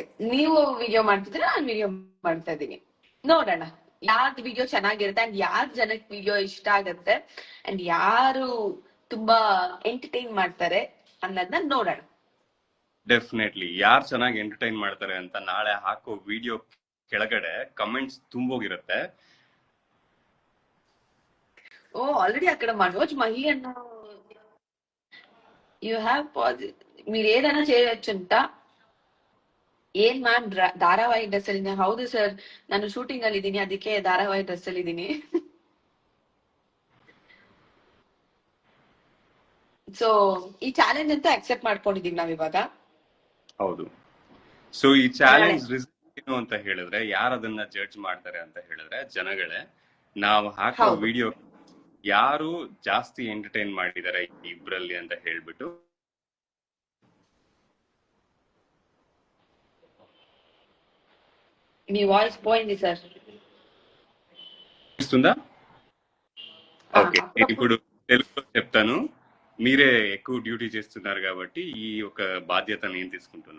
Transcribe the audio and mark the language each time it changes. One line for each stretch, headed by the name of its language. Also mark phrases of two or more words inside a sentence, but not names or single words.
Kannada: ನೀವು ವಿಡಿಯೋ ಮಾಡ್ತಿದ್ರೆ ನಾನು ವಿಡಿಯೋ ಮಾಡ್ತಾ ಇದ್ದೀನಿ. ನೋಡೋಣ ಯಾರ್ದು ವಿಡಿಯೋ ಚೆನ್ನಾಗಿರುತ್ತೆ ಅಂಡ್ ಯಾರ್ ಜನಕ್ಕೆ ವಿಡಿಯೋ ಇಷ್ಟ ಆಗತ್ತೆ ಅಂಡ್ ಯಾರು ತುಂಬಾ ಎಂಟರ್ಟೈನ್ ಮಾಡ್ತಾರೆ ಅನ್ನೋದನ್ನ ನೋಡೋಣ. ಡೆಫಿನೆಟ್ಲಿ ಯಾರು ಚೆನ್ನಾಗಿ ಎಂಟರ್ಟೈನ್ ಮಾಡ್ತಾರೆ ಅಂತ ನಾಳೆ ಹಾಕೋ ವಿಡಿಯೋ ಕೆಳಗಡೆ ಕಮೆಂಟ್ಸ್ ತುಂಬೋಗಿರುತ್ತೆ.
Telugu: ఓ ఆల్రెడీ అక్కడ మనోజ్ మహి అన్న
English: you have
Telugu: మీరు ఏదైనా చేయొచ్చంట.
Kannada: ಏನ್ ಮ್ಯಾಮ್ ಧಾರಾವಾಹಿ ಡ್ರೆಸ್ ಅಲ್ಲಿ? ಹೌದು ಸರ್, ನಾನು ಶೂಟಿಂಗ್ ಅಲ್ಲಿ ಇದ್ದೀನಿ, ಅದಕ್ಕೆ ಧಾರಾವಾಹಿ ಡ್ರೆಸ್ ಅಲ್ಲಿ ಇದ್ದೀನಿ. ಸೊ ಈ ಚಾಲೆಂಜ್ ಅಂತ ಅಕ್ಸೆಪ್ಟ್ ಮಾಡ್ಕೊಂಡಿದೀವಿ ನಾವ್ ಇವಾಗ. ಹೌದು. ಸೊ ಈ
English: challenge result
Kannada: ಏನು ಅಂತ ಹೇಳಿದ್ರೆ, ಯಾರು ಅದನ್ನ ಜಡ್ಜ್ ಮಾಡ್ತಾರೆ ಅಂತ ಹೇಳಿದ್ರೆ ಜನಗಳೇ. ನಾವು ಹಾಕೋ ವಿಡಿಯೋ ಯಾರು ಜಾಸ್ತಿ ಎಂಟರ್ಟೈನ್ ಮಾಡಿದ್ದಾರೆ ಇಬ್ರಲ್ಲಿ ಅಂತ ಹೇಳ್ಬಿಟ್ಟು
Telugu: మీ వాయిస్ పోయింది సార్. ఇస్తుందా? ఓకే, నేను ఇప్పుడు తెలుగులో చెప్తాను. మీరే ఎక్కువ డ్యూటీ చేస్తున్నారు కాబట్టి ఈ ఒక బాధ్యత నేను తీసుకుంటున్నా.